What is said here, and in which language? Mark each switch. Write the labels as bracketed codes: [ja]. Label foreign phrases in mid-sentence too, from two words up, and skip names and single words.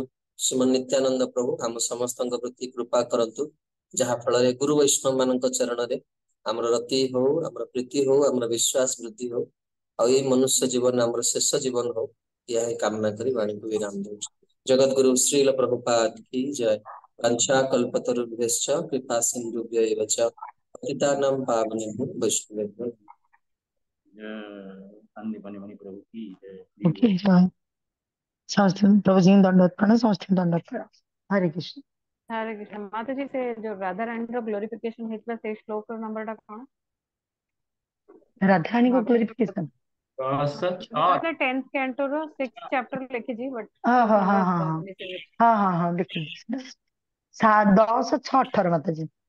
[or] ଶ୍ରୀମନ୍ ନିତ୍ୟାନନ୍ଦ ପ୍ରଭୁ ଆମ ସମସ୍ତଙ୍କ ପ୍ରତି କୃପା କରନ୍ତୁ, ଯାହା ଫଳରେ ଗୁରୁ ବୈଷ୍ଣବ ମାନଙ୍କ ଚରଣରେ ଆମର ରତି ହଉ, ଆମର ପ୍ରୀତି ହଉ, ଆମର ବିଶ୍ୱାସ ବୃଦ୍ଧି ହଉ, ଆଉ ଏଇ ମନୁଷ୍ୟ ଜୀବନ ଆମର ଶେଷ ଜୀବନ ହଉ, ଏହା ହିଁ କାମନା କରି ବାଣୀକୁ ବିରାମ ଦଉଛି। ଜଗତଗୁରୁ ଶ୍ରୀଲ ପ୍ରଭୁପାଦ କି ଜୟ। [sa] वंशा कल्पतरुभ्यश्च कृपा सिन्धुभ्य एव च पतितानां पावनेभ्यो वैष्णवेभ्यो। [hi] संदीपनि प्रभु की जय। ओके जय। समस्त प्रभु जी दंडवत प्रणाम, समस्त दंडवत प्रणाम। हरे कृष्ण। [or] ହରେ କୃଷ୍ଣ ମାତା ଜୀ ସେ ଜୋ ରାଧା ରାଣୀ ରୋ ଗ୍ଲୋରିଫିକେଶନ ହେତଲା ସେ ଶ୍ଲୋକ ରୋ ନମ୍ବର ଟା କୋନ [hi] राधारानी को माता जी ग्लोरिफिकेशन। [or] ମତଲବ 10th କ୍ୟାଣ୍ଟୋ ରୋ 6th ଚାପ୍ଟର ଲିଖି ଜୀ ବଟ [hi] हाँ श्लोक हाँ हाँ नंबर हाँ हाँ मिसिंग हाँ हाँ हाँ देखिए 10 6 18 माता जी।